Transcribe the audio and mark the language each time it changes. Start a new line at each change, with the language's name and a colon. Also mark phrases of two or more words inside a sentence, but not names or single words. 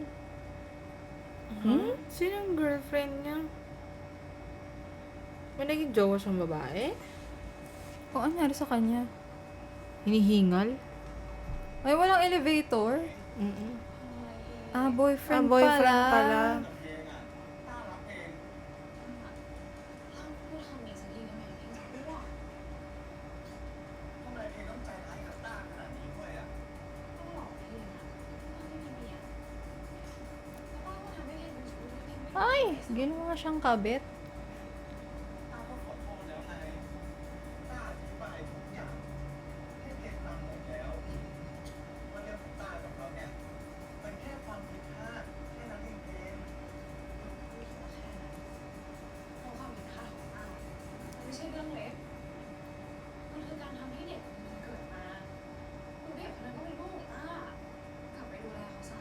Filipino: Hmm? Sinong girlfriend niya? May naging jowa siyang babae? O, ano nangyari sa kanya? Hinihingal? Ay, walang elevator? Mm-mm. Ah, boyfriend, boyfriend pala.
Thai: เพลงอ่ะต้ารับเอง ถ้าพูดคำนี้สักทีได้ไหมพี่จะอ้วก ทำไมเพลงต้องใจร้ายกับต้าขนาดนี้ด้วยอ่ะ ต้องหลอกพี่นะว่าไม่มีเมียแล้วป้าก็ทำให้เพนเป็นชู้ด้วยเพนไม่
Filipino: Ay, ginawa siyang kabit.
Thai: ต้าก็ขอโทษแล้วไงต้าอธิบายทุกอย่างให้เพลงฟังหมดแล้วว่าเรื่องของต้ากับเราเนี่ยมันแค่ความผิดพลาดแค่นั้นเองเพลง พูดถึงแค่นั้นเพราะความผิดพลาดของป้ามันไม่ใช่เรื่องเล็กมันคือการทำให้เด็กคนหนึงเกิดมาแล้วเด็กคนนั้นก็เป็นลูกของป้ากลับไปดูแลเขาซะ